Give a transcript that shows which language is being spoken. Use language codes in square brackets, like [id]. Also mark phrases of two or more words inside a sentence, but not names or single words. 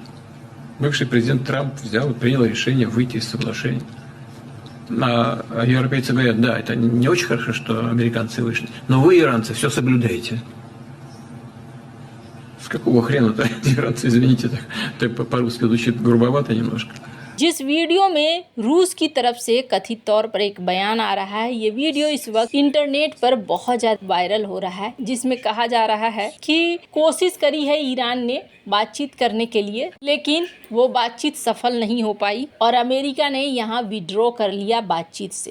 [ru] Бывший президент Трамп взял и принял решение выйти из соглашения. европейцы говорят, да, это не очень хорошо, что американцы вышли, но вы, иранцы, все соблюдаете. С какого хрена-то иранцы, извините, так по-русски звучит грубовато немножко. [hi] जिस वीडियो में रूस की तरफ से कथित तौर पर एक बयान आ रहा है, ये वीडियो इस वक्त इंटरनेट पर बहुत ज्यादा वायरल हो रहा है, जिसमें कहा जा रहा है कि कोशिश करी है ईरान ने बातचीत करने के लिए, लेकिन वो बातचीत सफल नहीं हो पाई और अमेरिका ने यहाँ विड्रॉ कर लिया बातचीत से।